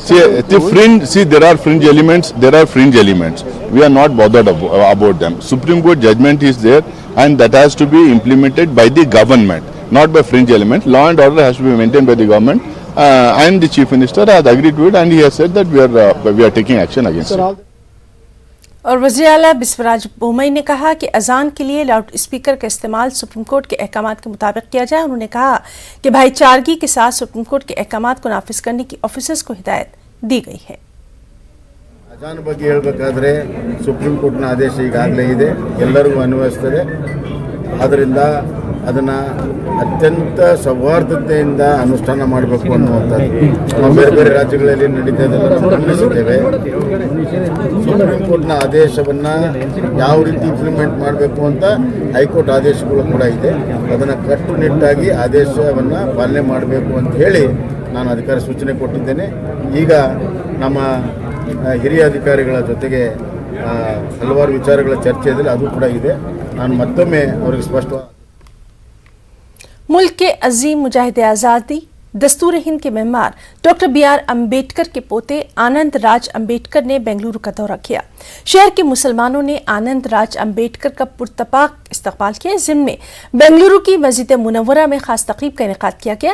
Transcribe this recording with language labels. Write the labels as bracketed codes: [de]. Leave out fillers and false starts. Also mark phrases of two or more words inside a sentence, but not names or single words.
[en] See, there are fringe elements, We are not bothered about them. Supreme Court judgment is there and that has to be implemented by the government, not by fringe elements. Law and order has to be maintained by the government and the Chief Minister has agreed to it and he has said that we are taking action against it. [ur] اور وزیر اعلیٰ بسوراج بومئی نے کہا کہ اذان کے لیے لاؤڈ اسپیکر کا استعمال سپریم کورٹ کے احکامات کے مطابق کیا جائے. انہوں نے کہا کہ بھائیچارگی کے ساتھ سپریم کورٹ کے احکامات کو نافذ کرنے کی آفیسرز کو ہدایت دی گئی ہے. [kn] ಅಜಾನ್ ಬಗ್ಗೆ ಹೇಳಬೇಕಾದ್ರೆ ಸುಪ್ರೀಂ ಕೋರ್ಟ್ನ ಆದೇಶ ಈಗಾಗಲೇ ಇದೆ, ಎಲ್ಲರಿಗೂ ಅನ್ವಯಿಸ್ತದೆ. ಆದ್ದರಿಂದ ಅದನ್ನು ಅತ್ಯಂತ ಸೌಹಾರ್ದತೆಯಿಂದ ಅನುಷ್ಠಾನ ಮಾಡಬೇಕು ಅನ್ನುವಂಥದ್ದು ನಾವು ಬೇರೆ ಬೇರೆ ರಾಜ್ಯಗಳಲ್ಲಿ ನಡೀತಾ ಇದ್ದದನ್ನು ಗಮನಿಸಿದ್ದೇವೆ. ಸುಪ್ರೀಂ ಕೋರ್ಟ್ನ ಆದೇಶವನ್ನು ಯಾವ ರೀತಿ ಇಂಪ್ಲಿಮೆಂಟ್ ಮಾಡಬೇಕು ಅಂತ ಹೈಕೋರ್ಟ್ ಆದೇಶಗಳು ಕೂಡ ಇದೆ. ಅದನ್ನು ಕಟ್ಟುನಿಟ್ಟಾಗಿ ಆದೇಶವನ್ನು ಪಾಲನೆ ಮಾಡಬೇಕು ಅಂತ ಹೇಳಿ ನಾನು ಅಧಿಕಾರಿ ಸೂಚನೆ ಕೊಟ್ಟಿದ್ದೇನೆ. ಈಗ ನಮ್ಮ ಹಿರಿಯ ಅಧಿಕಾರಿಗಳ ಜೊತೆಗೆ ಹಲವಾರು ವಿಚಾರಗಳ ಚರ್ಚೆ ಇದೆ, ಅದು ಕೂಡ ಇದೆ. ನಾನು ಮತ್ತೊಮ್ಮೆ ಅವರಿಗೆ ಸ್ಪಷ್ಟವಾಗಿ [ur] ملک کے عظیم مجاہد آزادی دستور ہند کے مہمان ڈاکٹر BR امبیڈکر کے پوتے آنند راج امبیڈکر نے بنگلورو کا دورہ کیا. شہر کے مسلمانوں نے آنند راج امبیڈکر کا پرتپاک استقبال کیا. جن میں بنگلورو کی مسجد منورہ میں خاص تقریب کا انعقاد کیا گیا.